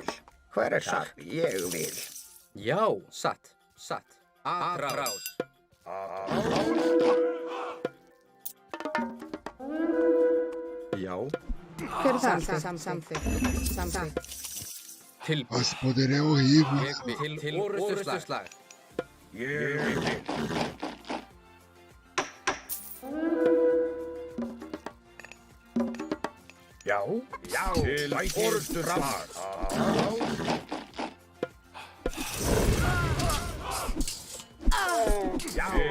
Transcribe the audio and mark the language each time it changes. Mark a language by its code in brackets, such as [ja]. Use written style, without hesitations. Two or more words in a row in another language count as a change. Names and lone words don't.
[is] Hver er það? Ég vil. Já. Satt. Satt. Atrás. Já. Hver er það? Samþykkt. Tilbúin. [pt] Господи, é horrível. [is] Ég vil. Til orustuslag. Ég vil. Já. Til orustuslag. Já.